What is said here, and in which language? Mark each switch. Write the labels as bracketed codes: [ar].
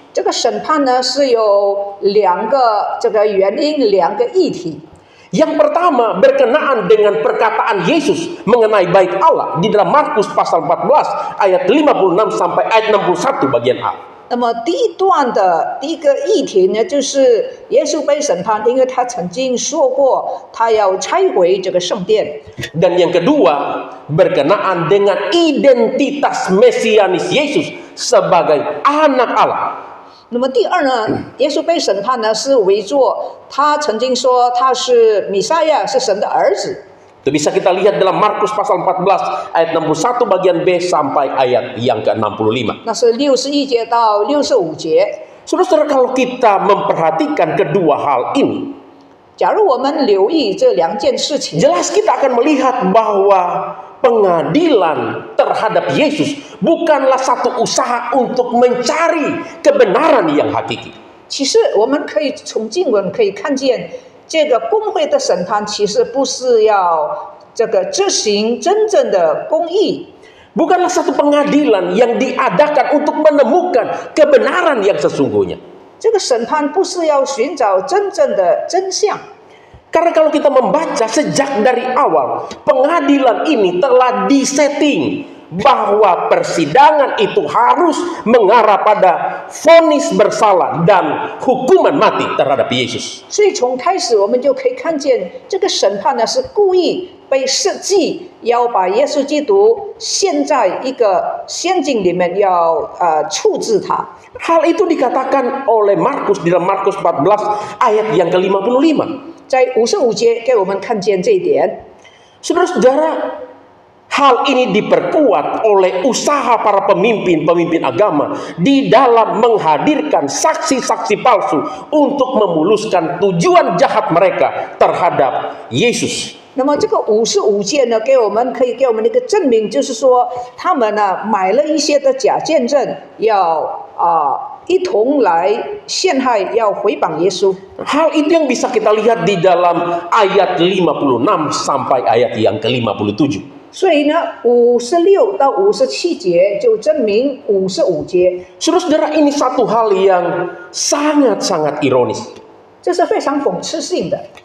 [zh] 这个审判呢是有两个这个原因，两个议题。 [id] Yang pertama berkenaan dengan perkataan Yesus mengenai bait Allah di dalam Markus pasal 14 ayat 56 sampai ayat 61 bagian A. [zh] 那么第一段的第一个议题呢，就是耶稣被审判，因为他曾经说过他要拆毁这个圣殿。 [id] Dan yang kedua berkenaan dengan identitas mesianis Yesus sebagai anak Allah. [zh] 那么第二呢，耶稣被审判呢是为作他曾经说他是弥赛亚，是神的儿子。 [id] Itu bisa kita lihat dalam Markus pasal 14 ayat 61 bagian B sampai ayat yang ke-65. [zh] 那是61节到65节。 [id] Saudara-saudara, kalau kita memperhatikan kedua hal ini, [zh] 假如我们留意这两件事情， [id] jelas kita akan melihat bahwa pengadilan terhadap Yesus bukanlah satu usaha untuk mencari kebenaran yang hakiki. [zh] 其实我们可以从经文可以看见，这个公会的审判其实不是要这个执行真正的公义， [id] Bukanlah satu pengadilan yang diadakan untuk menemukan kebenaran yang sesungguhnya. [zh] 这个审判不是要寻找真正的真相。 [id] Karena kalau kita membaca sejak dari awal, pengadilan ini telah disetting bahwa persidangan itu harus mengarah pada vonis bersalah dan hukuman mati terhadap Yesus. [zh] 所以从开始我们就可以看见，这个审判呢是故意被设计，要把耶稣基督陷在一个陷阱里面，要处置他。 [id] Hal itu dikatakan oleh Markus di dalam Markus 14 ayat yang ke-55. [zh] 在55节给我们看见这一点。 [id] Saudara-saudara, hal ini diperkuat oleh usaha para pemimpin agama di dalam menghadirkan saksi-saksi palsu untuk memuluskan tujuan jahat mereka terhadap Yesus. [zh] 那么这个55节呢，可以给我们的一个证明，就是说他们呢买了一些的假见证，要一同来陷害，要毁谤耶稣。 [id] Hal itu yang bisa kita lihat di dalam ayat 56 sampai ayat yang ke-57. [zh] 所以呢，56到57节就证明55节， [id] Saudara-saudara, ini satu hal yang sangat-sangat ironis. [zh] 这是非常讽刺性的。